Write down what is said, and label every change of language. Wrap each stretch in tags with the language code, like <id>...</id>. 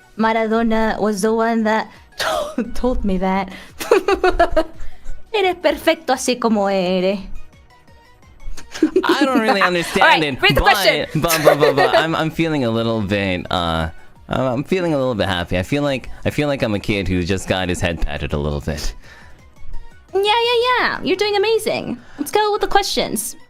<en>Maradona was the one that told me that.</en> <es>Eres perfecto así como eres.</es> <en>I don't really understand it, read the question. but I'm feeling a little bit I'm feeling a little bit happy. I feel like I'm a kid who just got his head patted a little bit. Yeah. You're doing amazing. Let's go with the questions.</en>